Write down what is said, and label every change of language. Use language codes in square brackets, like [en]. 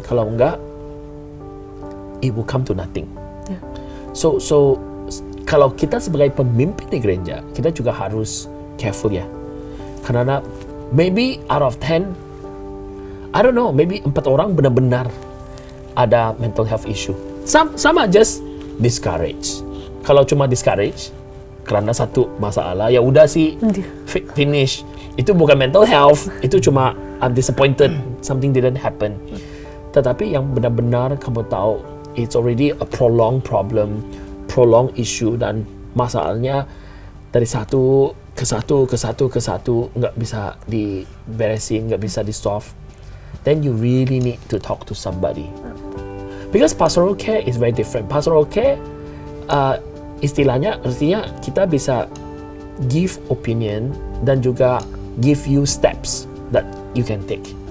[id] Kalau enggak, [en] it will come to nothing. So [id] kalau kita sebagai pemimpin di gereja, kita juga harus careful ya. [en] Karena maybe out of 10, I don't know, maybe [id] 4 orang benar-benar ada [en] mental health issue. [id] Sama [en] just discourage. [id] Kalau cuma discourage karena satu masalah, ya udah sih finish. Itu bukan [en] mental health, [id] itu cuma [en] I'm disappointed, something didn't happen. [id] Tetapi yang benar-benar kamu tahu, [en] it's already a prolonged problem, prolonged issue, [id] dan masalahnya dari satu ke satu nggak bisa diberesin, nggak bisa di-solve. [en] Then you really need to talk to somebody. Because pastoral care is very different. Pastoral care, [id] istilahnya, artinya kita bisa [en] give opinion [id] dan juga [en] give you steps that you can take.